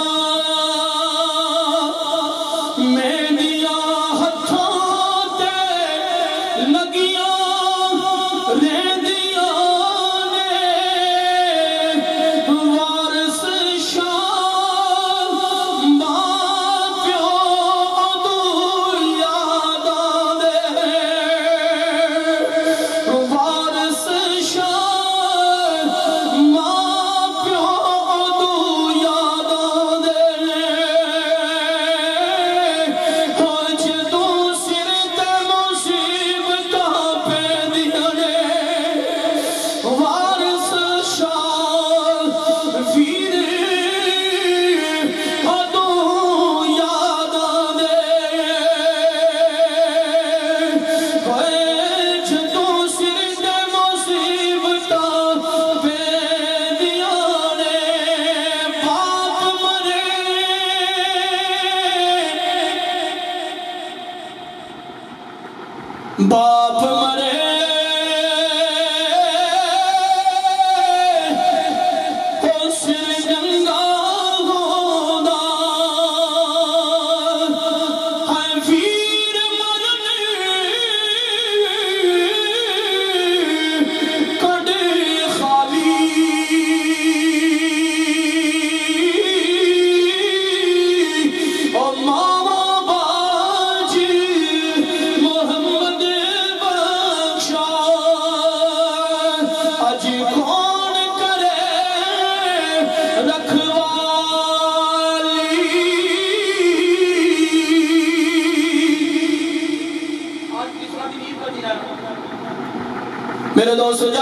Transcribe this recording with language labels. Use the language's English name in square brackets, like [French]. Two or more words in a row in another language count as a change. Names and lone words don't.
[Punjabi] مہندیاں ہتھاں تے لگیاں رہندیاں نے وارث شاہ ماں پیو ادو یاد آندے وارث شاہ ماں پیو ادو یاد آندے ہو جدوں سر تے مصیبتاں پیندیاں نے وارث شاہ ویر ادو یاد آندے ہوئے جدوں سر تے مصیبتاں پیندیاں نے باپ مرے باپ مرے او سر ننگا ہوندا ہے ویر مرن کڈ خالی او ماما باج محمد بخشا اج کون کرے رکھوالی [Urdu] آج تیسرا دن عید کا دن ہے میرے دوستو جب